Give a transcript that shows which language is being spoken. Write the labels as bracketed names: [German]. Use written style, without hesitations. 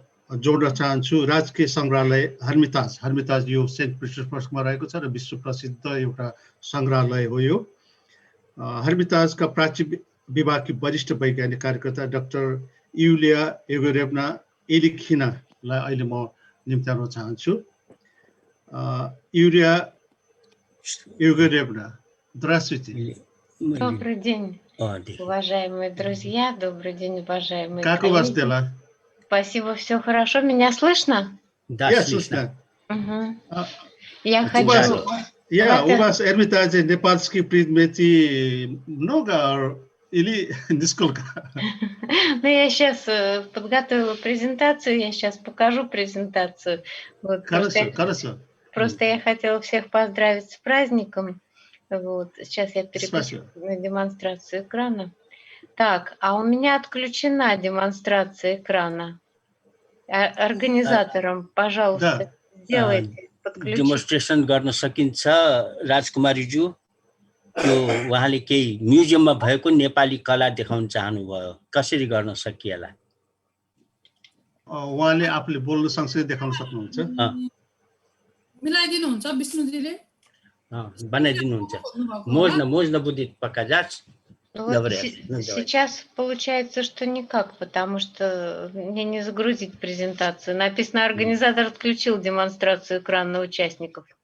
[Nepali] जोड्न चाहन्छु राजकीय सङ्ग्रहालय हर्मिताज यो सेन्ट पिटर्सबर्गमा रहेको छ र विश्व प्रसिद्ध एउटा सङ्ग्रहालय हो यो हर्मिताजका प्राची विभागकी वरिष्ठ वैज्ञानिक कार्यकर्ता डाक्टर युलिया एगोरेभना एलिखिनालाई अहिले म निम्त्याउन चाहन्छु युलिया एगोरेभना [Russian] здравствуйте. Добрый день, уважаемые друзья. Добрый день, уважаемые Как у вас коллеги. дела? Спасибо, все хорошо. Меня слышно? Да, слышно. Я хочу... У вас Эрмитаже непальский предметы много или нисколько? Ну, я сейчас подготовила презентацию, я сейчас покажу презентацию. Вот, хорошо. Просто я хотела всех поздравить с праздником. Вот, сейчас я переключу на демонстрацию экрана. Так, а у меня отключена демонстрация экрана. Организаторам, пожалуйста, сделайте, подключите. [Nepali] Демонстрация गर्न सकिन्छ राजकुमारीज्यू त्यो उहाँले केही म्युजियममा भएको नेपाली कला देखाउन चाहनुभयो कसरी गर्न सकिएला उहाँले आफूले बोल्न सँगसँगै देखाउन सक्नुहुन्छ मिलाइदिनुहुन्छ विष्णुजीले बनाइदिनुहुन्छ [Russian] можно будет показать. Вот сейчас получается, что никак, потому что мне не загрузить презентацию. Написано, организатор отключил демонстрацию экрана участников.